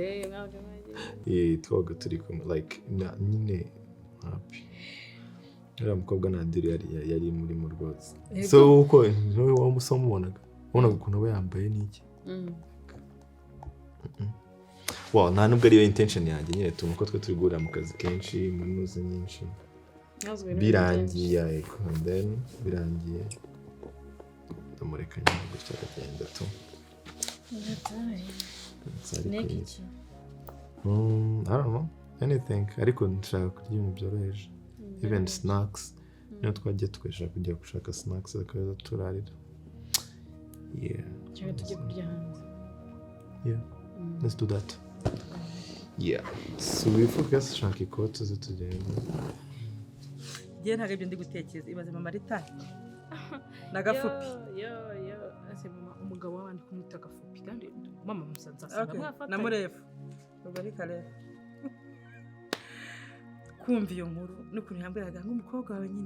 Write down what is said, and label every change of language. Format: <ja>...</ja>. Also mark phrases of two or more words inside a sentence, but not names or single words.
<rw>twabaga turi kumwe like nyine happy uriya mukobwa na Abdul yari muri mu rwose so uko niwe wamusomubonaga ubonaga ukuntu aba yambaye n'iki wow nta nubwo ariyo intention yanjye nyine tumuko twe turi guhurira mu kazi kenshi mu nuze nyinshi birangiye</rw> <en>and then</en> <rw>birangiye ndamureka nyine gutya agenda tu</rw> <en>I don't know anything</en> <rw>ariko nshaka kurya ibintu byoroheje</rw> <en>even snacks</en> <rw>niyo twagiye tweshaka kujya gushaka snacks akaza turarira cyangwa tujye kurya hanze</rw> <en>let's do that so we focus</en> <rw>shaka ikote zo tugenda ngiye ntabwo ibyo ndi gutekereza ibaze mama Rita na Gafupi ase mama umugabo wabandi kumwita Gafupi kandi mama musanze asanga mwafata na Murefu ubwo ari kare kumva iyo nkuru n'ukuntu yambwiraga nk'umukobwa wawe nyine</rw>